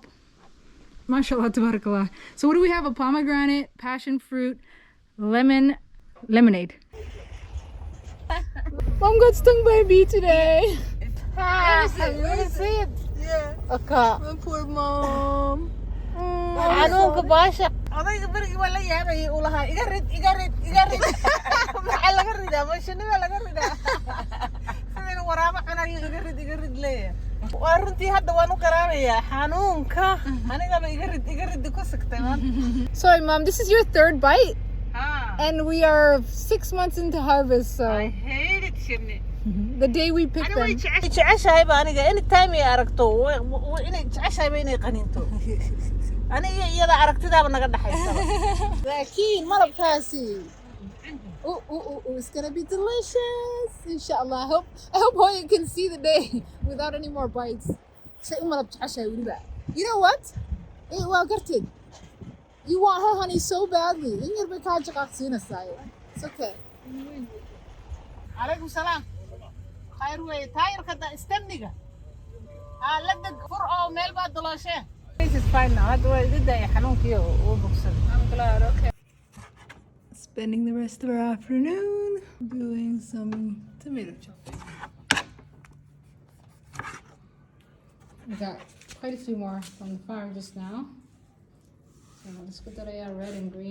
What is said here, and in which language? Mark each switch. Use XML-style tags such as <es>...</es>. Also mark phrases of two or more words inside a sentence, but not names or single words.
<ar>Mashallah, tabarakallah.</ar> <en>So what do we have? A pomegranate, passion fruit, lemonade. Mom got stung by a bee today. Where is it? Yeah. Okay. My poor mom.</en> <so>Xanuunka baasha. Odayga berigi waa la yaabay uu lahaa iga rid. Maxaa laga ridaa? Mashinada laga ridaa. Sidii waraabo cunayo iga rid leeyahay. Waa runtii hadda waan u garaamayaa xanuunka. Anigaba iga rid ku sigtay maanta.</so> <en>Sorry, Mom. This is your third bite, Ah. and we are 6 months into harvest. So I hate it, Shirley. the day we picked them.</en> <so>jeceshahay ba aniga anytime ay aragto inay jeceshahay ba inay qaninto aniga iyada aragtidaaba naga dhaxaysaba laakiin malabkaasi</so> <en>it's gonna be delicious inshallah. I hope Hoya can see the day without any more bites.</en> <so>Say malab jeceshahay weliba.</so> <en>You know what?</en> <so>Waa gartid.</so> <en>You want her honey so badly.</en> <so>In yar bay kaa jaqaqsiinaysaa.</so> <en>It's okay.</en> <ar>calaykum salaam</ar> <so>khayr wey taayirka da istamniga la deg fur oo meel baa dalooshe</so> <en>this is fine now</en> <so>hadda waa idida ay xanuunkiyo uu bogsaday.</so> <en>I'm glad. Okay. Spending the rest of our afternoon doing some tomato chopping. We got quite a few more from the farm just now. So let's put that red and green.</en>